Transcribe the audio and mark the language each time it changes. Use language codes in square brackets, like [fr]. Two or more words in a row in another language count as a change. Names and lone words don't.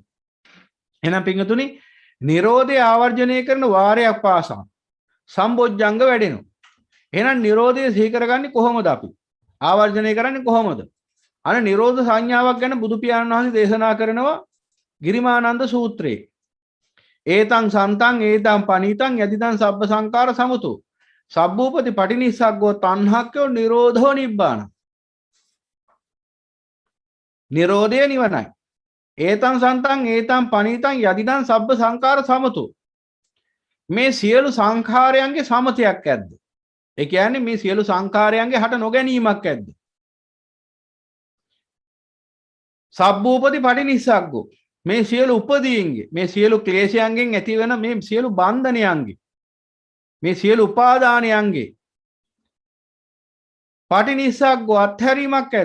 [si] එහෙනම් පින්වතුනි නිරෝධය ආවර්ජනය කරන වාරයක් පාසා සම්බොජ්ජංග වැඩෙනවා. එහෙනම් නිරෝධය සිහි කරගන්නේ කොහොමද අපි? ආවර්ජනය කරන්නේ කොහොමද? අර නිරෝධ සංඥාවක් ගැන බුදු පියාණන් වහන්සේ දේශනා කරනවා ගිරිමානන්ද සූත්‍රයේ. [pi] ඒතං සන්තං ඒතං පනීතං යදිදං සබ්බ සංකාර සමුතු සබ්බූපති පටිනිස්සග්ගෝ තණ්හක්ඛයෝ නිරෝධෝ නිබ්බාන. [si] නිරෝධය නිවනයි. [pi] ඒතං සන්තං ඒතං පනීතං යදිදං සබ්බ සංකාර සමුතු. [si] මේ සියලු සංඛාරයන්ගේ සමතයක් ඇද්ද? ඒ කියන්නේ මේ සියලු සංඛාරයන්ගේ හට නොගැනීමක් ඇද්ද? [pi] සබ්බූපති පටිනිස්සග්ගෝ [si] මේ සියලු උපදීන්ගේ මේ සියලු ක්ලේශයන්ගෙන් ඇතිවන මේ සියලු බන්ධනයන්ගේ මේ සියලු උපාදානයන්ගේ පටිනිස්සග්ගෝ අත්හැරීමක් ඇද්ද?